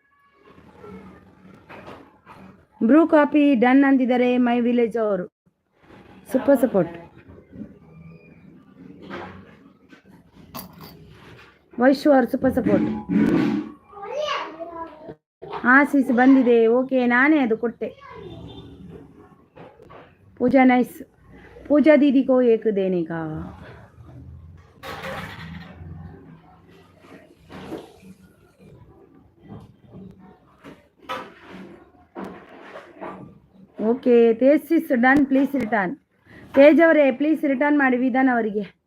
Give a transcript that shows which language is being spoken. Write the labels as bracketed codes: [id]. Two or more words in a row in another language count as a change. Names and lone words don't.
[kn] ಬ್ರೂ ಕಾಪಿ ಡನ್ ಅಂತಿದ್ದಾರೆ [en] my village [kn] ಅವರು. [en] super support. [kn] ವೈಶು ಅವರು [en] super support. [kn] ಸಿಸ್ ಬಂದಿದೆ. ಓಕೆ ನಾನೇ ಅದು ಕೊಟ್ಟೆ. [hi] पूजा नाइस. पूजा दीदी को एक देने का. [en] okay Tej is done please return. [kn] ತೇಜ್ ಅವರೇ [en] please return [kn] ಮಾಡಿ ವಿಧಾನ್ ಅವರಿಗೆ.